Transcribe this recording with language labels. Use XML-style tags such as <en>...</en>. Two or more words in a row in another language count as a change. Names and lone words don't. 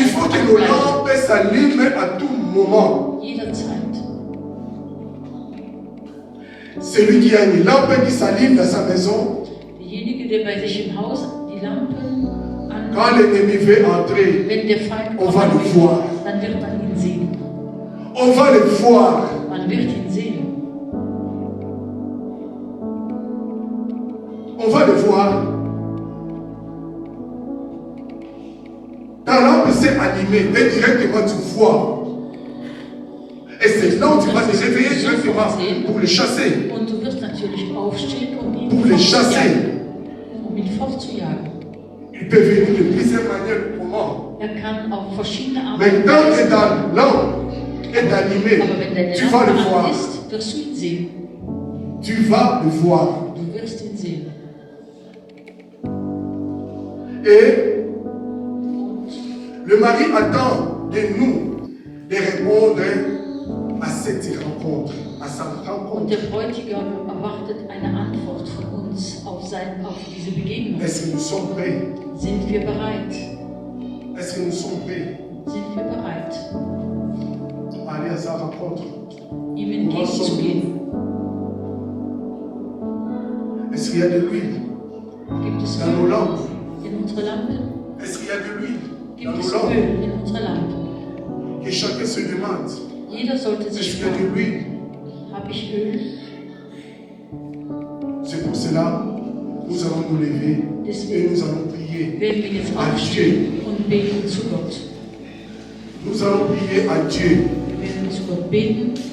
<fr>Il faut que nos</fr> <de>anbleiben.</de> <fr>lampes s'allument à tout moment.</fr> <de>Jederzeit.</de> <fr>Celui qui a une lampe qui s'allume dans sa maison,</fr> <de>Derjenige, der bei sich im Haus die Lampen an,</de> <fr>quand l'ennemi veut entrer,</fr> <de>wenn der Feind</de> <fr>on va le</fr> <de>kommen</de> <fr>voir.</fr> <de>will, dann wird man ihn sehen.</de> <fr>On va le voir.</fr> <de>Man wird ihn sehen.</de> <fr>On va le voir. Ta lampe s'est allumée et directement tu vois. Et c'est là où tu vas te réveiller directement pour le chasser.</fr> <de>Und du wirst natürlich aufstehen, um ihn</de> <fr>Pour le chasser.</fr> <de>fortzujagen. Um ihn fortzujagen.</de> <fr>Il peut venir de plusieurs manières. Comment?</fr> <de>Kann auf verschiedene Arten</de> <fr>Mais</fr> <de>und</de> <fr>tant que</fr> <de>Weisen.</de> <fr>ta lampe est allumée,</fr> <de>Aber wenn deine</de> <fr>tu vas</fr> <de>Lampe</de> <fr>le voir.</fr> <de>an ist, wirst du ihn sehen.</de> <fr>Tu vas le voir.</fr> <de>Du wirst ihn sehen.</de> <fr>Et le mari attend de nous de répondre à cette rencontre, à sa</fr> <de>Und</de> <fr>rencontre.</fr> <de>der Bräutigam erwartet eine Antwort von uns auf diese Begegnung.</de> <fr>Est-ce que nous sommes prêts?</fr> <de>Sind wir bereit?</de> <fr>Est-ce que nous sommes prêts</fr> <de>Sind wir bereit,</de> <fr>à aller à sa rencontre?</fr> <de>ihm entgegenzugehen?</de> <fr>Est-ce qu'il y a de l'huile</fr> <de>Gibt es</de> <fr>dans nos</fr> <de>Öl</de> <fr>lampes?</fr> <de>in unsere Lampen?</de> <fr>Est-ce qu'il y a de l'huile dans</fr> <de>Gibt</de> <fr>nos</fr> <de>es</de> <fr>lampes?</fr> <de>Öl in unsere Lampen?</de> <fr>Et chacun se demande,</fr> <de>Jeder sollte</de> <fr>est-ce</fr> <de>sich</de> <fr>qu'il y a de</fr> <de>fragen,</de> <fr>l'huile?</fr> <de>habe ich Öl?</de> <fr>C'est pour cela nous allons nous lever et</fr> <de>Deswegen</de> <fr>nous allons prier</fr> <de>werden wir jetzt</de> <fr>à Dieu.</fr> <de>aufstehen und beten zu Gott.</de> <fr>Nous allons prier à Dieu.</fr> <de>Wir werden zu Gott beten.</de>